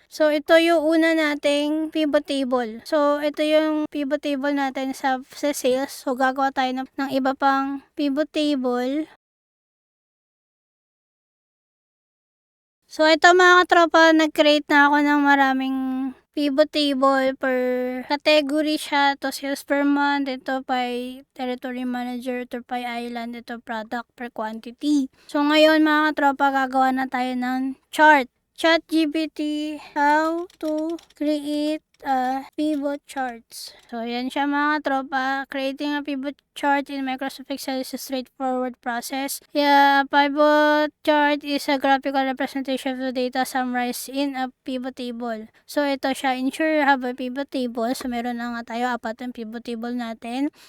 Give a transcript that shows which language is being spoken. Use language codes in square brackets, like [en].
[tl] So, ito yung una nating pivot table. So, ito yung pivot table natin sa sales. So, gagawa tayo ng iba pang pivot table. So, ito mga tropa, nag-create na ako ng maraming pivot table per category siya. Ito sales per month, ito by territory manager, ito by island, ito product per quantity. So ngayon mga tropa, gagawa na tayo ng chart. ChatGPT, [en] how to create a pivot charts. [tl] So, yan siya mga tropa. [en] Creating a pivot chart in Microsoft Excel is a straightforward process. Yeah, a pivot chart is a graphical representation of the data summarized in a pivot table. [tl] So, ito siya. [en] Ensure you have a pivot table. [tl] So, meron na nga tayo 4 yung pivot table natin.